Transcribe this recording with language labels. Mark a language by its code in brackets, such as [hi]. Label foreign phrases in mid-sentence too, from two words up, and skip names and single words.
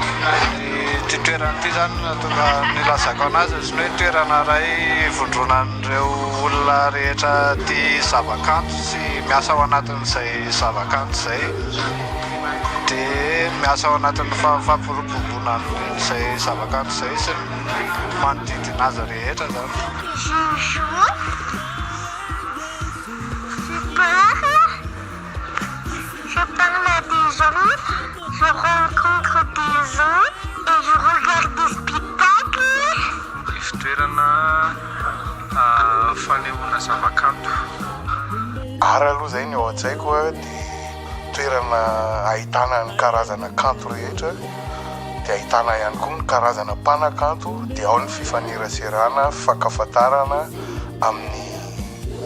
[mg] Ity toerana ity zany tonga nilazako anazy izy hoe toerana iray ivondronan'ireo olona rehetra tia zavakanto sy miasa ao anatin'izay zavakanto izay. Dia miasa ao anatin'ny fampirobobonan'izay zavakanto izay sy manodidina azy rehetra zany. [fr] Je parle à des gens, je rencontre des gens et je regarde des spectacles. [mg] Toerana fanehoana zavakanto. Ara aloha zay ny ao an-tsaiko dia toerana ahitana ny karazana kanto rehetra, dia ahitana ihany koa ny karazana mpanakanto, dia ao ny fifaneraserana, fifankafantarana amin'ny